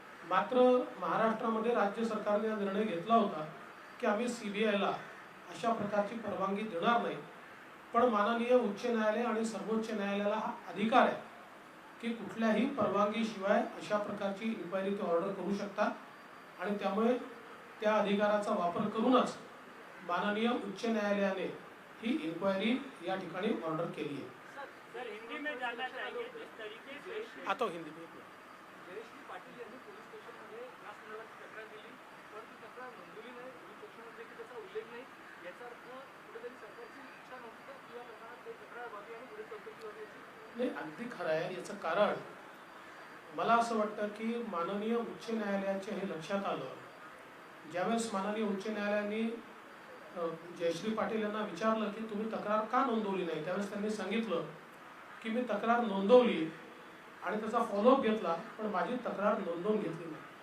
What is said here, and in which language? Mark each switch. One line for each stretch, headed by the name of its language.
Marathi: मात्र महाराष्ट्रामध्ये राज्य सरकारने हा निर्णय घेतला होता की आम्ही सीबीआयला अशा प्रकारची परवानगी देणार नाही, पण माननीय उच्च न्यायालय आणि सर्वोच्च न्यायालयाला हा अधिकार आहे की कुठल्याही परवानगीशिवाय अशा प्रकारची इन्क्वायरी ते ऑर्डर करू शकतात आणि त्यामुळे त्या अधिकाराचा वापर करूनच माननीय उच्च न्यायालयाने ही इन्क्वायरी या ठिकाणी ऑर्डर केली है।
Hindi: सर, हिंदी में जानना चाहेंगे जिस तरीके से आता हिंदी में
Marathi: जयश्री पाटील यांनी पोलीस स्टेशनमध्ये या संदर्भात तक्रार दिली, परंतु तक्रार नोंदवली नाही, पोलीस स्टेशन नाही, अगदी खरं आहे. याचं कारण मला असं वाटतं की माननीय उच्च न्यायालयाचे हे लक्षात आलं ज्यावेळेस माननीय उच्च न्यायालयाने जयश्री पाटील यांना विचारलं की तुम्ही तक्रार का नोंदवली नाही, त्यावेळेस त्यांनी सांगितलं की मी तक्रार नोंदवली आणि त्याचा फॉलोअप घेतला, पण माझी तक्रार नोंदवून घेतली नाही.